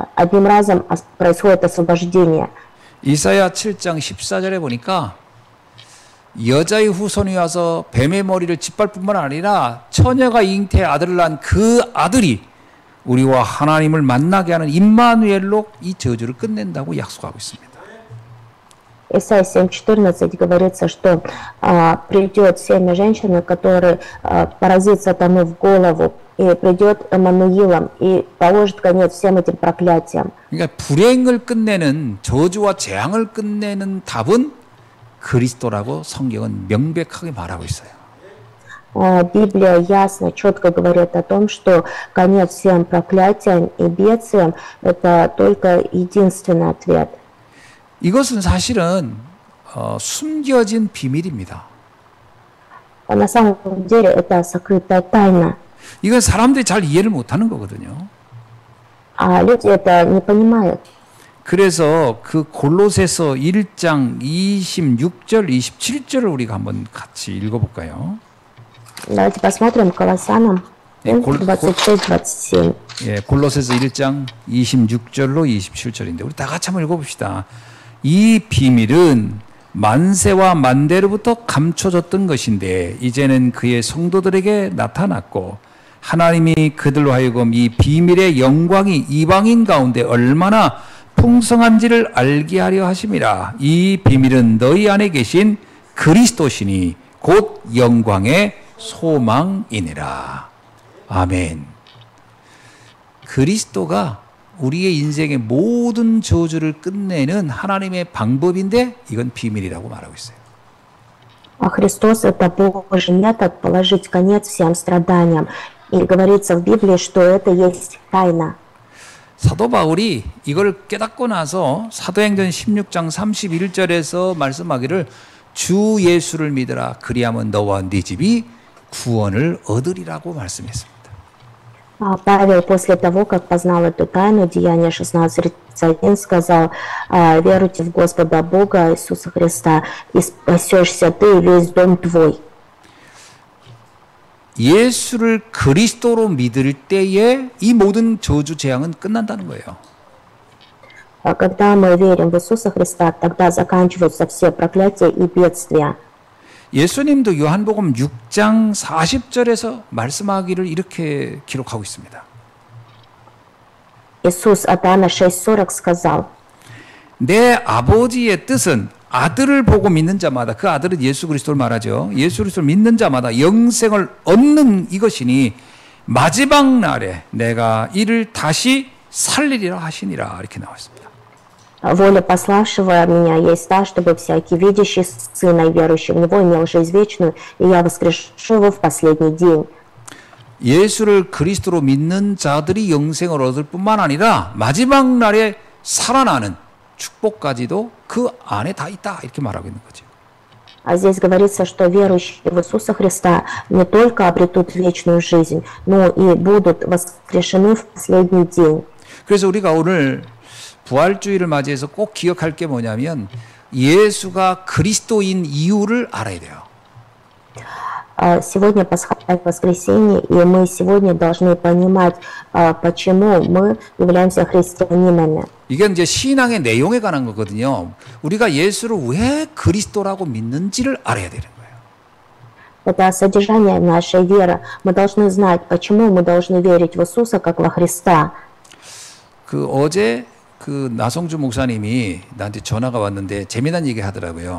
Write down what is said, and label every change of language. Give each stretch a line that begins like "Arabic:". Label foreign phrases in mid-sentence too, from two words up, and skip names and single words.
Russian: Одним разом происходит освобождение.
Korean: 이사야 7장 14절에 보니까 여자의 후손이 와서 뱀의 머리를 짓밟을 뿐만 아니라 처녀가 잉태의 아들을 낳은 그 아들이 우리와 하나님을 만나게 하는 임마누엘로 이 저주를 끝낸다고 약속하고 있습니다.
Russian: Исайя 7:14 говорится, что придет семя женщины, который поразит сатану в голову, и придет Эммануилом и положит конец всем этим проклятиям.
Korean: 그러니까 불행을 끝내는 저주와 재앙을 끝내는 답은 그리스도라고 성경은 명백하게 말하고 있어요.
Russian: Библия ясно, четко говорит о том, что конец всем проклятиям и бедствиям – это только единственный ответ.
Korean: 이것은 사실은 숨겨진 비밀입니다.
Russian: На самом деле это сокрытая тайна.
Korean: 이건 사람들이 잘 이해를 못하는 거거든요.
Russian: А люди это не понимают.
Korean: 그래서 그 골로새서 1장 26절, 27절을 우리가 한번 같이 읽어볼까요?
Russian: Давайте посмотрим Колоссянам 26-27.
Korean: 예, 골로새서 1장 26절로 27절인데 우리 다 같이 한번 읽어봅시다. 이 비밀은 만세와 만대로부터 감춰졌던 것인데 이제는 그의 성도들에게 나타났고 하나님이 그들로 하여금 이 비밀의 영광이 이방인 가운데 얼마나 풍성한지를 알게 하려 하심이라. 이 비밀은 너희 안에 계신 그리스도시니 곧 영광의 소망이니라. 아멘. 그리스도가 우리의 인생의 모든 저주를 끝내는 하나님의 방법인데 이건 비밀이라고 말하고 있어요.
Russian: А Христос – это Божий метод положить конец всем страданиям. И говорится в Библии, что это есть тайна.
Korean: 사도 바울이 이걸 깨닫고 나서 사도행전 16장 31절에서 말씀하기를 주 예수를 믿으라 그리하면 너와 네 집이 구원을 얻으리라고 말씀했습니다.
Russian: Павел после того, как познал эту тайну, Деяние 16:31, сказал: «Веруйте в Господа Бога Иисуса Христа, и спасешься ты и весь дом твой».
Korean: 예수를 그리스도로 믿을 때에 이 모든 저주 재앙은 끝난다는 거예요.
Russian: Когда мы верим в Иисуса Христа, тогда заканчиваются все проклятия и бедствия.
Korean: 예수님도 요한복음 6장 40절에서 말씀하기를 이렇게 기록하고 있습니다.
Russian: Иисус от Иоанна 6:40 сказал:
Korean: 내 아버지의 뜻은 아들을 보고 믿는 자마다, 그 아들은 예수 그리스도를 말하죠. 예수 그리스도를 믿는 자마다 영생을 얻는 이것이니 마지막 날에 내가 이를 다시 살리리라 하시니라. 이렇게 나와 있습니다.
Russian: Воля пославшего меня есть та, чтобы всякий, видящий Сына и верующий в Него, имел жизнь вечную, и я воскрешу его в последний день.
Korean: 예수를 그리스도로 믿는 자들이 영생을 얻을 뿐만 아니라 마지막 날에 살아나는 축복까지도 그 안에 다 있다. 이렇게 말하고 있는 거죠.
Russian: А здесь говорится, что верующие в Иисуса Христа не только обретут вечную жизнь, но и будут воскрешены в последний день.
Korean: 그래서 우리가 오늘 부활주의를 맞이해서 꼭 기억할 게 뭐냐면 예수가 그리스도인 이유를 알아야 돼요.
Russian: Сегодня пасхальное воскресенье, и мы сегодня должны понимать, почему мы являемся христианинами.
Korean: 이게 이제 신앙의 내용에 관한 거거든요. 우리가 예수를 왜 그리스도라고 믿는지를 알아야 되는 거예요.
Russian: Это содержание нашей веры. Мы должны знать, почему мы должны верить в Иисуса как во Христа.
Korean: 그 어제 그 나성주 목사님이 나한테 전화가 왔는데 재미난 얘기 하더라고요.